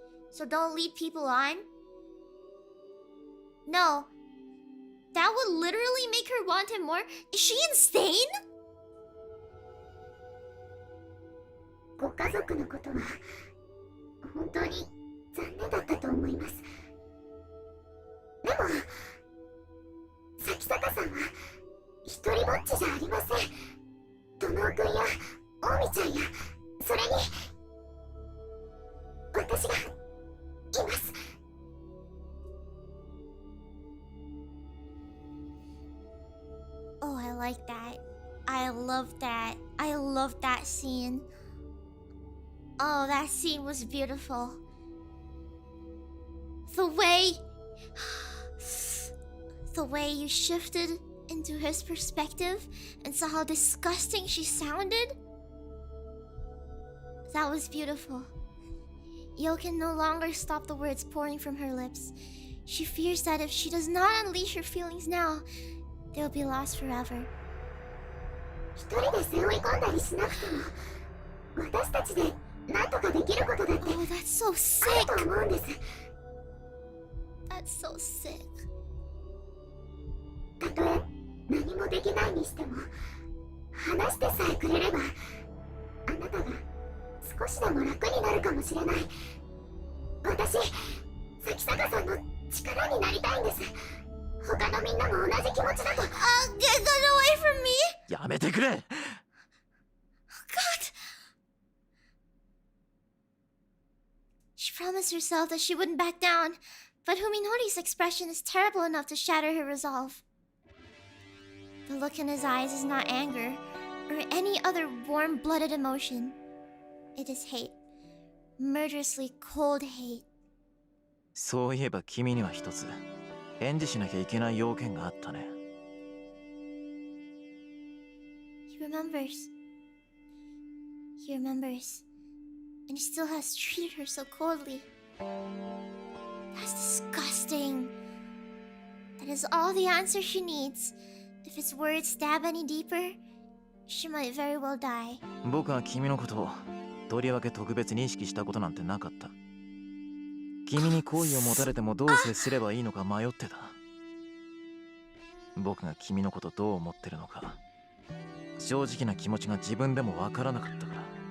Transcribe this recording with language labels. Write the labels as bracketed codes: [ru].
[en] So don't lead people on. No. That would literally make her want him more. Is she insane? [ja] ご家族のことは本当に残念だったと思います。でも咲坂さんは一人ぼっちじゃありません。殿くんや大見ちゃんや、それに私がいます。 [en] Oh, I like that. I love that. I love that scene. Oh, that scene was beautiful. The way you shifted into his perspective and saw how disgusting she sounded. That was beautiful. Yo can no longer stop the words pouring from her lips. She fears that if she does not unleash her feelings now, they'll be lost forever. [ja] 一人で背負い込んだりしなくても、私たちで何とかできることだって [en] Oh, that's so [ja] あ [en] sick. [ja] ると思うんです。 [en] That's so sick. [ja] たとえ何もできないにしても、話してさえくれれば、あなたが少しでも楽になるかもしれない。私、咲坂さんの力になりたいんです。他のみんなも同じ気持ちだと。 [en] Get away from me! [ja] やめてくれ。 [en] God! She promised herself that she wouldn't back down, but Huminori's expression is terrible enough to shatter her resolve. The look in his eyes is not anger or any other warm-blooded emotion. It is hate. Murderously cold hate. [ja] そういえば君には一つ返事しなきゃいけない要件があったね。 [en] He remembers. He remembers. And he still has treated her so coldly. That's disgusting. That is all the answer she needs. If his words stab any deeper, she might very well die. [ja] 僕は君のことをとりわけ特別に意識したことなんてなかった。君に好意を持たれてもどう接すればいいのか迷ってた。僕が君のことどう思ってるのか、正直な気持ちが自分でもわからなかったから。